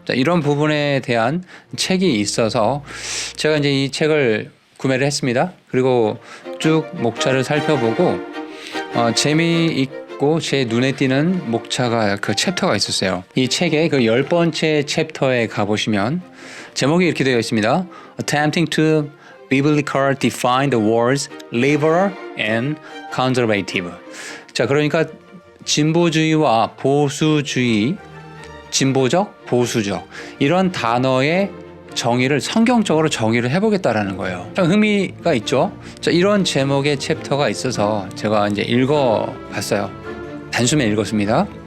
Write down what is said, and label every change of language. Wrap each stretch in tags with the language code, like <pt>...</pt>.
<ko>이런 부분에 대한 책이 있어서 제가 이제 이 책을 구매를 했습니다. 그리고 쭉 목차를 살펴보고 재미있고 제 눈에 띄는 목차가 그 챕터가 있었어요. 이 책의 그 10번째 챕터에 가보시면 제목이 이렇게 되어 있습니다.</ko> <en>Attempting to Biblically define the words liberal and conservative.</en> <ko>자, 그러니까 진보주의와 보수주의, 진보적, 보수적 이런 단어의 정의를 성경적으로 정의를 해보겠다라는 거예요. 참 흥미가 있죠. 자, 이런 제목의 챕터가 있어서 제가 이제 읽어봤어요. 단숨에 읽었습니다.</ko>